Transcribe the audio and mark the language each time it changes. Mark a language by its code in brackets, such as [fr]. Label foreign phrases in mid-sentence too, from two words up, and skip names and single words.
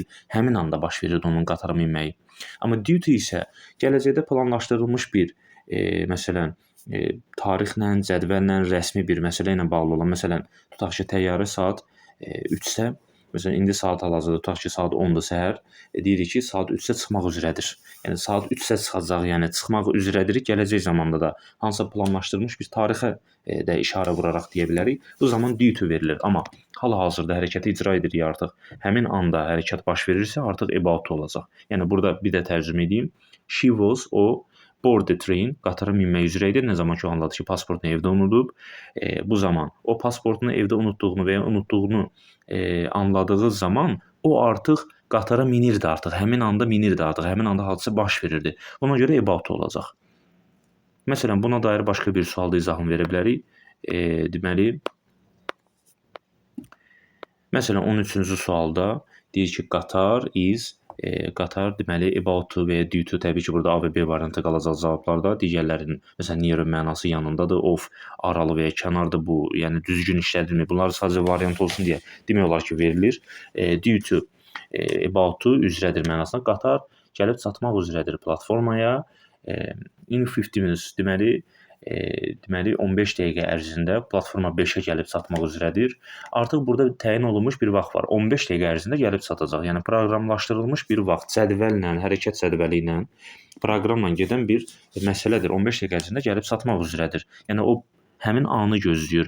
[az] Həmin anda baş verirdi onun qatara minməyi. Amma [en] due to [az] isə gələcəkdə planlaşdırılmış bir məsələn tarixlə, cədvəllə, rəsmi bir məsələ ilə bağlı olan, məsələn, tutaq ki, təyyarə saat 3-də, məsələn, indi saat hal-hazırda tutaq ki, saat 10-dur səhər, deyirik ki, saat 3-də çıxmaq üzrədir. Yəni saat 3-də çıxacaq, yəni çıxmaq üzrədir. Gələcək zamanda da hansısa planlaşdırılmış bir tarixə də işarə vuraraq deyə bilərik. Bu zaman [en] due to [az] verilir. Amma hal-hazırda hərəkəti icra edirik artıq. Həmin anda hərəkət baş verirsə, artıq [en] about to [az] olacaq. Yəni burada bir də tərcümə edeyim. [en] She was, o board the train, [az] qatara minmək üzrə idi. Nə zaman ki, o anladı ki, pasportunu evdə unudub. Bu zaman o pasportunu evdə unutduğunu və ya unutduğunu anladığı zaman o artıq qatara minirdi artıq. Həmin anda minirdi artıq. Həmin anda hadisə baş verirdi. Ona görə about olacaq. Məsələn, buna dair başqa bir sualda izahını verə bilərik. Deməli, məsələn, 13-cü sualda deyir ki, qatar is, qatar deməli [en] about to [az] və ya [en] due to, [az] təbii ki, burada A və B variantı qalacaq cavablarda. Digərlərinin, məsələn, near mənası yanındadır, of, aralı və ya kənardır bu, yəni düzgün işlədilmir. Bunlar sadəcə variant olsun deyə demək olar ki, verilir. [en] Due to, about to [az] üzrədir mənasında. Qatar gəlib çatmaq üzrədir platformaya. [en] In 50 minutes [az] deməli 15 dəqiqə ərzində platforma 5-ə gəlib çatmaq üzrədir. Artıq burada təyin olunmuş bir vaxt var. 15 dəqiqə ərzində gəlib çatacaq. Yəni proqramlaşdırılmış bir vaxt, cədvəllə, hərəkət cədvəli ilə, proqramla gedən bir məsələdir. 15 dəqiqə ərzində gəlib çatmaq üzrədir. Yəni o həmin anı gözləyir.